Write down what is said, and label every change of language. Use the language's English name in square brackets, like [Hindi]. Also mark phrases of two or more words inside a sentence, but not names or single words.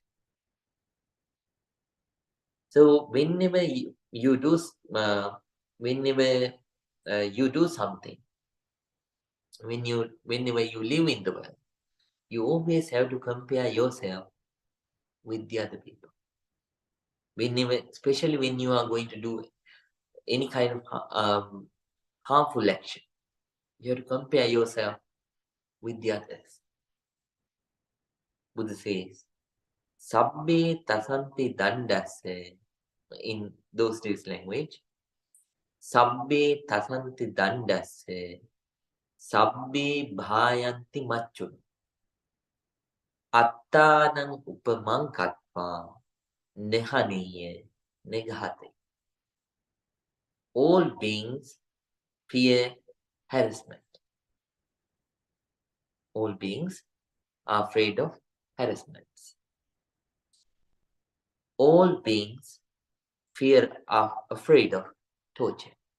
[English] So whenever you do something, whenever you live in the world, you always have to compare yourself with the other people. Whenever, especially when you are going to do any kind of harmful action, you have to compare yourself with the others. Buddha says, [Pali] Sabbe tasanti dandase, [English] in those days language, [Pali] Sabbe tasanti dandase, Sabbe bhayanti machu, Attanang upamang katva, nehaniye, negahate. [English] All beings fear harassment. All beings are afraid of harassments. All beings are afraid of torture.